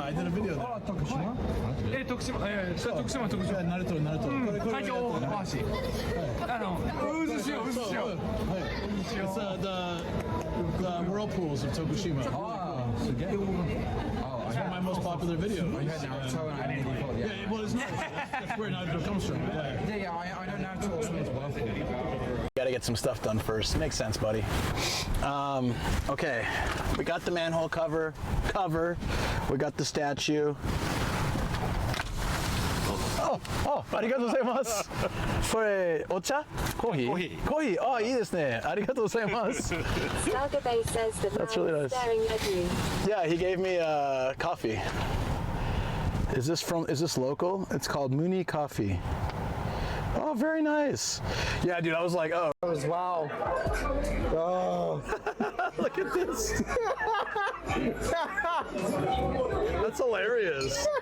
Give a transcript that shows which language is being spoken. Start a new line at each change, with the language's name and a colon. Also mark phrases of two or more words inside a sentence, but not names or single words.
English: I did a video there. Oh, Tokushima? Tokushima. Yeah, Naruto.
Japanese: 海峡大橋渦潮
English: It's the whirlpools of Tokushima. It's one of my most popular videos. Yeah, well, it's not. That's where Naruto comes from. Yeah, I know Naruto as well. Gotta get some stuff done first. Makes sense, buddy. Okay, we got the manhole cover. We got the statue.
Japanese: Oh, ありがとうございます。これお茶？コーヒー？コーヒー。あ、いいですね。ありがとうございます。
English: Sagabe says the That's man really is nice. staring at you. Yeah, he gave me coffee. Is this local? It's called Muni Coffee. Oh, very nice. Yeah, dude, I was like, oh. Wow. Oh. Look at this. That's hilarious.